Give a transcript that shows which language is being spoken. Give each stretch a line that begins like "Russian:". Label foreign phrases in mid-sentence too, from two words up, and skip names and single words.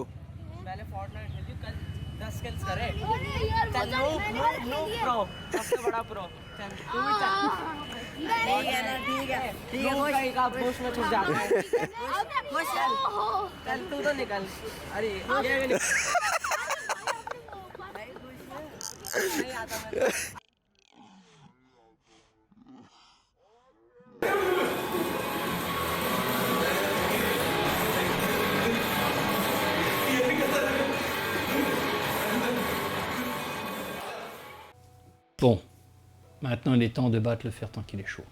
Hindi: पहले फोर्टनाइट खेली कल 10 किल्स करे चल
English: no pro
Hindi: सबसे बड़ा प्रो चल तू भी चल ठीक है ना ठीक है खुश का खुश में छुप जाता है खुश चल तू तो निकल अरे ये भी नहीं आता मैं
French: Bon, maintenant il est temps de battre le fer tant qu'il est chaud.